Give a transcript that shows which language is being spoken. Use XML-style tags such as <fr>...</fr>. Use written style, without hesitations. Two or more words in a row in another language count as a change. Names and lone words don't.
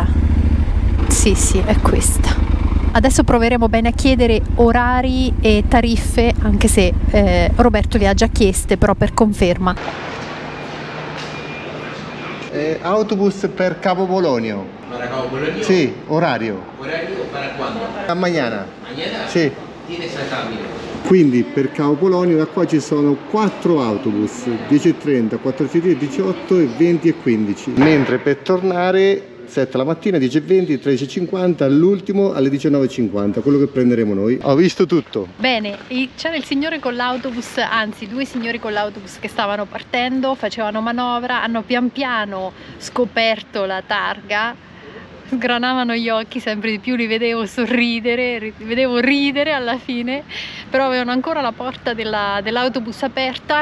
<it>Sì, è questa. Adesso proveremo bene a chiedere orari e tariffe, anche se Roberto le ha già chieste, però per conferma. Autobus per Capo Polonio.</it> <es>¿Para Cabo Polonio?</es> <it>Sì, orario.</it> <es>¿Horario para cuándo? A mañana. ¿Mañana?</es> <it>Sì.</it> <es>Tienes acá, mira.</es> <it>Quindi per Capo Polonio da qua ci sono 4 autobus, 10:30, 14:18 e 20:15. Mentre per tornare 7 la mattina, 10:20, 13:50, l'ultimo alle 19:50, quello che prenderemo noi. Ho visto tutto. Bene, c'era il signore con l'autobus, anzi 2 signori con l'autobus che stavano partendo, facevano manovra, hanno pian piano scoperto la targa, sgranavano gli occhi sempre di più, li vedevo sorridere, vedevo ridere alla fine, però avevano ancora la porta dell'autobus aperta.</it>